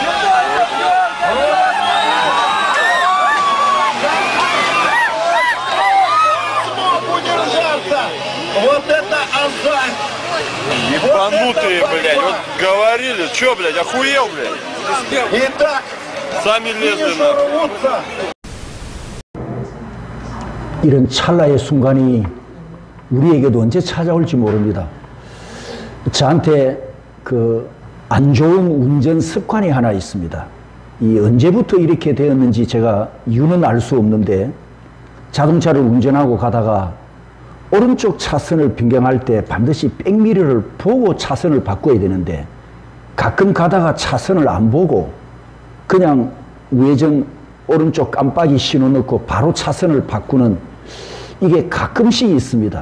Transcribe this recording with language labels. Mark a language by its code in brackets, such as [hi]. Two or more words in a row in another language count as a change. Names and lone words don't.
[ru] Смог удержаться! Вот это азарт! Ебанутые, блядь, вот говорили, чё, блядь, охуел, блядь? Итак, Сами лезли финишу на. рвутся! [ko] 이런 찰나의 순간이 우리에게도 언제 찾아올지 모릅니다. 저한테 그 안 좋은 운전 습관이 하나 있습니다. 이 언제부터 이렇게 되었는지 제가 이유는 알 수 없는데 자동차를 운전하고 가다가 오른쪽 차선을 변경할 때 반드시 백미러를 보고 차선을 바꿔야 되는데 가끔 가다가 차선을 안 보고 그냥 우회전 오른쪽 깜빡이 신호 넣고 바로 차선을 바꾸는 이게 가끔씩 있습니다.